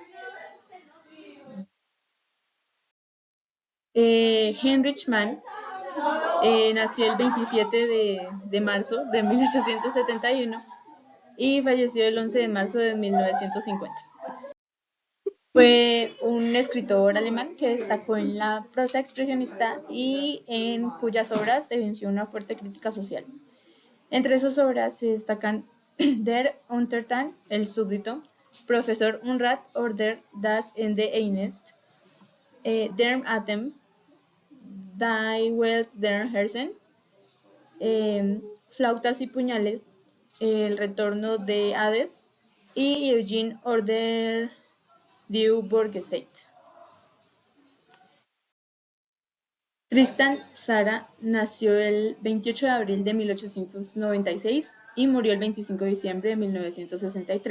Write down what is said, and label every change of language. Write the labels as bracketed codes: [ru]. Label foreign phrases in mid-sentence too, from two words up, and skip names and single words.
[es] Heinrich Mann nació el 27 de marzo de 1871 y falleció el 11 de marzo de 1950. Fue un escritor alemán que destacó en la prosa expresionista y en cuyas obras evidenció una fuerte crítica social. Entre sus obras se destacan Der Untertan, El súbdito, Profesor Unrat oder das Ende eines, Der Atem, Die Welt der Herzen, Flautas y puñales, El retorno de Hades y Eugene Order du Bourget. Tristan Tzara nació el 28 de abril de 1896 y murió el 25 de diciembre de 1963.